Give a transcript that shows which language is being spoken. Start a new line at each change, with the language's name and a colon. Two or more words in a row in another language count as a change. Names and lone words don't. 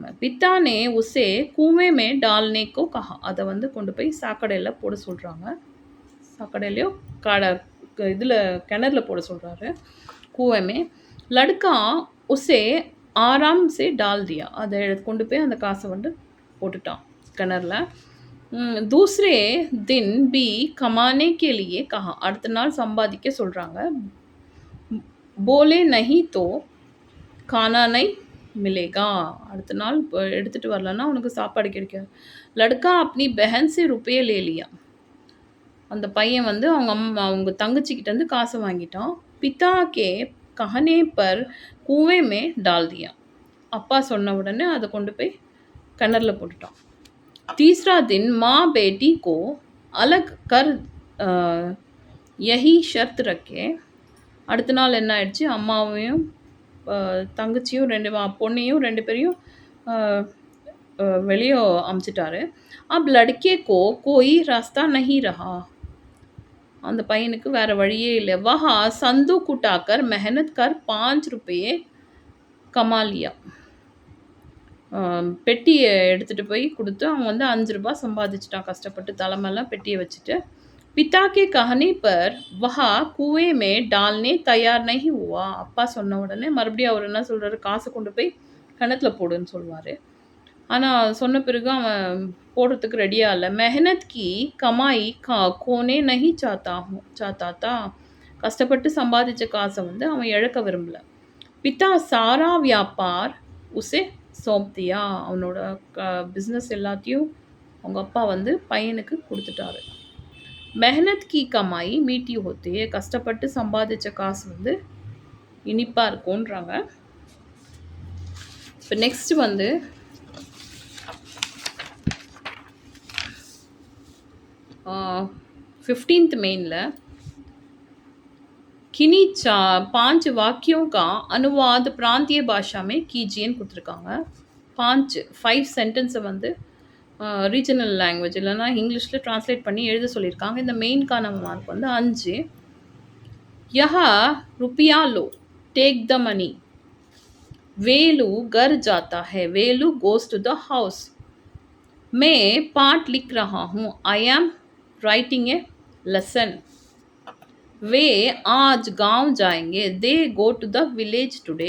Hindi: पिता ने उसे कुएँ में डालने को कहा,
Tamil: அதை வந்து கொண்டு போய் சாக்கடையில் போட சொல்கிறாங்க. சாக்கடையிலையோ இதில் கிணறுல போட சொல்கிறாரு, கூவமே.
Hindi: लड़का उसे आराम से डाल दिया,
Tamil: அதை கொண்டு போய் அந்த காசை வந்து போட்டுட்டான் கிணறுல.
Hindi: दूसरे दिन भी कमाने के लिए कहा,
Tamil: அடுத்த நாள் சம்பாதிக்க சொல்கிறாங்க.
Hindi: बोले नहीं तो खाना नहीं मिलेगा.
Tamil: அடுத்த நாள் எடுத்துட்டு வரலன்னா உனக்கு சாப்பாடு கிடைக்காது.
Hindi: लड़का अपनी बहन से रुपये ले लिया.
Tamil: அந்த பையன் வந்து அவங்க தங்கச்சிக்கிட்ட இருந்து காசு வாங்கிட்டான்.
Hindi: पिता के कहने पर कुएं में डाल दिया.
Tamil: அப்பா சொன்ன உடனே அதை கொண்டு போய் கிணறுல போட்டுட்டான்.
Hindi: तीसरा दिन माँ बेटी को अलग कर यही शर्त रखे.
Tamil: அடுத்த நாள் என்ன ஆயிடுச்சு, அம்மாவையும் தங்கச்சியும் பொண்ணையும் 2 பேரையும் வெளியே அமுச்சிட்டாரு.
Hindi: अब लड़के को कोई रास्ता नहीं रहा.
Tamil: அந்த பையனுக்கு வேற வழியே இல்லை.
Hindi: वहाँ संदूक उठाकर मेहनत कर 5 रुपये कमा लिया.
Tamil: பெட்டியை எடுத்துகிட்டு போய் கொடுத்து அவன் வந்து 5 ரூபாய் சம்பாதிச்சிட்டான் கஷ்டப்பட்டு. தலைமைலாம் பெட்டியை வச்சுட்டு.
Hindi: पिता के कहने पर वह कुएं में डालने तैयार नहीं हुआ.
Tamil: அப்பா சொன்ன உடனே மறுபடியும் அவர் என்ன சொல்றாரு, காசை கொண்டு போய் கிணத்துல போடுன்னு சொல்லுவார். ஆனால் சொன்ன பிறகு அவன் போடுறதுக்கு ரெடியாக இல்லை.
Hindi: मेहनत की कमाई खोने नहीं चाहता था.
Tamil: கஷ்டப்பட்டு சம்பாதிச்ச காசை வந்து அவன் இழக்க விரும்பல.
Hindi: पिता सारा व्यापार उसे सौंप दिया.
Tamil: அவனோட பிஸ்னஸ் எல்லாத்தையும் அவங்க அப்பா வந்து பையனுக்கு கொடுத்துட்டாரு.
Hindi: मेहनत की कमाई मीठी होती है.
Tamil: கஷ்டப்பட்டு சம்பாதிச்ச காசு வந்து இனிப்பாக இருக்கும்ன்றாங்க. இப்போ நெக்ஸ்ட் வந்து 15th
Hindi: मेन किन्हीं 5 वाक्यों का अनुवाद प्रांतीय भाषा में कीजिए
Tamil: கொடுத்துருக்காங்க. 5 சென்டென்ஸை வந்து
English: regional language
Tamil: இல்லைனா இங்கிலீஷில் ட்ரான்ஸ்லேட் பண்ணி எழுத சொல்லியிருக்காங்க. இந்த மெயின்கான மார்க் வந்து 5.
Hindi: यहाँ रुपया लो,
English: take the money.
Hindi: वेलू घर जाता है,
English: वेलू goes to the house.
Hindi: मैं पाठ लिख रहा हूँ,
English: I am writing a lesson.
Hindi: वे आज गांव जाएंगे,
English: they go to the village today.